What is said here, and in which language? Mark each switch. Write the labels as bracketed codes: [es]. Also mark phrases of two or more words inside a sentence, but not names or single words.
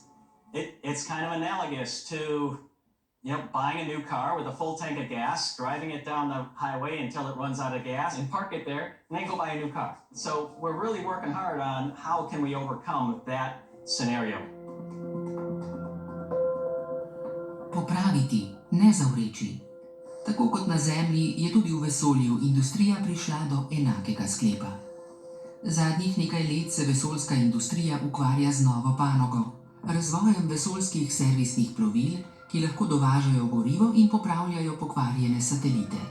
[en] It's kind of analogous to, buying a new car with a full tank of gas, driving it down the highway until it runs out of gas, and park it there, and then go buy a new car. So we're really working hard on how can we overcome that scenario. [sl] Popraviti, ne zavreči. Tako kot na Zemlji, je tudi v vesolju industrija prišla do enakega sklepa. Zadnjih nekaj let se vesoljska industrija ukvarja z novo panogo, razvojem vesoljskih servisnih plovil, ki lahko dovažajo gorivo in popravljajo pokvarjene satelite.